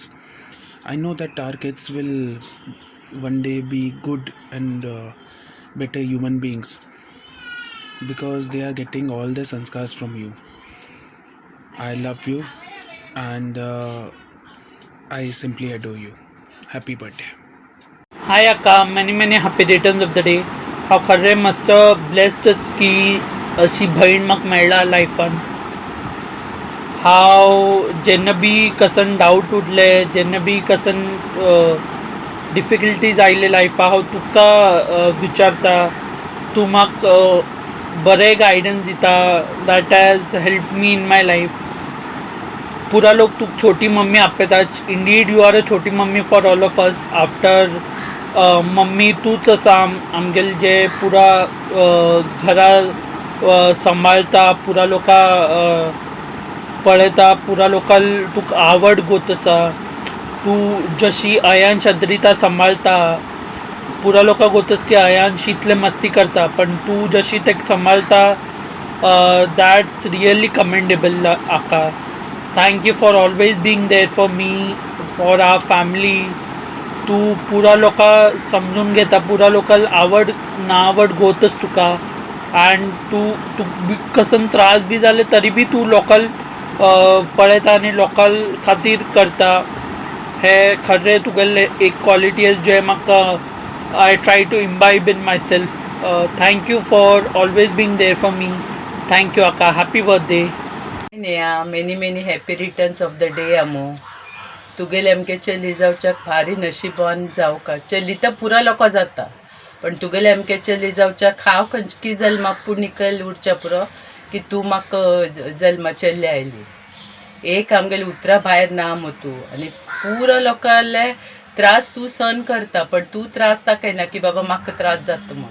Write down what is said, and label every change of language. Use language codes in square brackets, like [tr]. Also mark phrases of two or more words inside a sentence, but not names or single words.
[en] I know that our kids will one day be good and better human beings because they are getting all the sanskars from you. I love you and I simply adore you. Happy birthday. Hi Akka, many happy returns of the day. [kok] हांव खरें मस्त ब्लेस्ड की अशी भयण म्हाका मेळ्ळा लायफान. हांव जेन्ना बी कसन डावट उरले, जेन्ना बी कसन डिफिकल्टीज आयले लायफा, हांव तुका विचारता. तूं म्हाका बरें गायडन्स दिता. [en] that has help me in my life. [kok] पूरा लोग तुक छोटी मम्मी आपयता. [en] indeed you are a छोटी मम्मी for all of us. [kok] आफ्टर मम्मी तूच आसा आमगेले जे पुरा घरा सांबाळता, पुरा लोकां पळयता, पुरा लोकां तुका आवड गोत आसा. तूं जशी अयान शद्रिता सांबाळता, पुरा लोकां गोतस की अयांश इतले मस्ती करता, पण तूं जशी तेका सांबाळता, [en] that's really commendable आका. thank you for always being there for me, for our family. [kok] तू पुरा लोकां समजून घेता, पुरा लोकां आवड ना आवड गोतच तुका. अँड तू कसन त्रास बी जाले तरी बी तू लोकल पळयता आनी लोकां खातीर करता. हे खरें तुगेले एक क्वॉलिटी जे म्हाका [en] I try to imbibe in my self. thank you for always being there for me. thank you आका. happy birthday. many happy returns of the day आमो. [kok] तुगेले अमके चली जावच्याक भारी नशिबान जावका. चली तर पुरा लोकां जाता, पण तुगेले अमके चली जावच्याक हांव खंयची जल्माक पुण्यकल उरच्या पुरो की तूं म्हाका जल्मा चल्ली आयली. एक आमगेले उतरां भायर ना तूं, आनी पुरो लोकांले त्रास तूं सहन करता, पण तूं त्रास दाखयना की बाबा म्हाका त्रास जाता म्हूण.